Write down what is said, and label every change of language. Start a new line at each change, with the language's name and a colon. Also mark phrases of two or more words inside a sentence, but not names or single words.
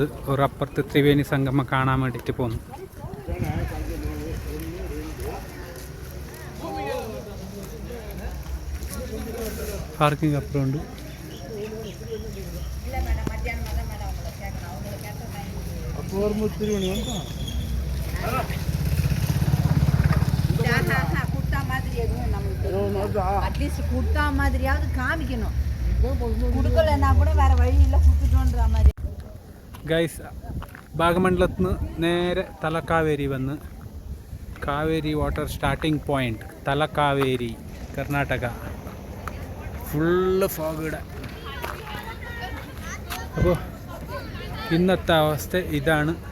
Malayalam: ഒരപ്പുറത്ത് ത്രിവേണി സംഗമം കാണാൻ വേണ്ടിയിട്ട് പോന്നു. പാർക്കിംഗ് അപ്പുറമുണ്ട്.
English: at least
Tamil: குட்டா மாதிரியாவது காமிக்கணும். குடுக்கலன்னா கூட வேற வழியில குடுத்துட்டோன்ற மாதிரி.
Malayalam: ഗൈസ്, ഭാഗമണ്ഡലത്തിൽ നിന്ന് നേരെ തലക്കാവേരി വന്ന്, കാവേരി
English: water starting point
Malayalam: തലക്കാവേരി, കർണാടക.
English: full fog
Malayalam: ഇവിടെ. അപ്പോൾ ഇന്നത്തെ അവസ്ഥ ഇതാണ്.